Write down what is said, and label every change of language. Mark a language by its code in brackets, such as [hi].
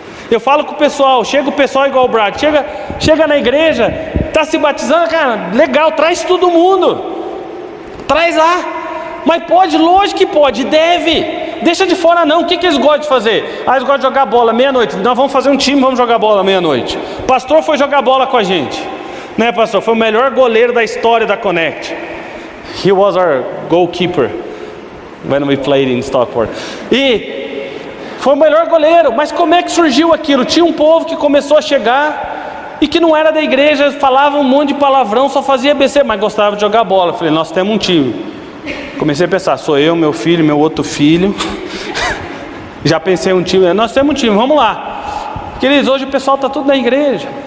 [pt] Eu falo com o pessoal, chega o pessoal igual o Brad, chega na igreja, está se batizando, cara, legal, traz todo mundo. Traz lá. Mas pode, lógico que pode, deve. Deixa de fora não. O que eles gostam de fazer? Eles gostam de jogar bola meia-noite. Nós vamos fazer um time, vamos jogar bola meia-noite. Pastor foi jogar bola com a gente, né, pastor? Foi o melhor goleiro da história da Connect. [en] He was our goalkeeper when we played in Stockport. [pt] E foi o melhor goleiro. Mas como é que surgiu aquilo? Tinha um povo que começou a chegar e que não era da igreja, falava um monte de palavrão, só fazia BC, mas gostava de jogar bola. Falei, nós temos um time. Comecei a pensar, sou eu, meu filho, meu outro filho. Já pensei um time, nós temos um time, vamos lá. Queridos, hoje o pessoal está tudo na igreja.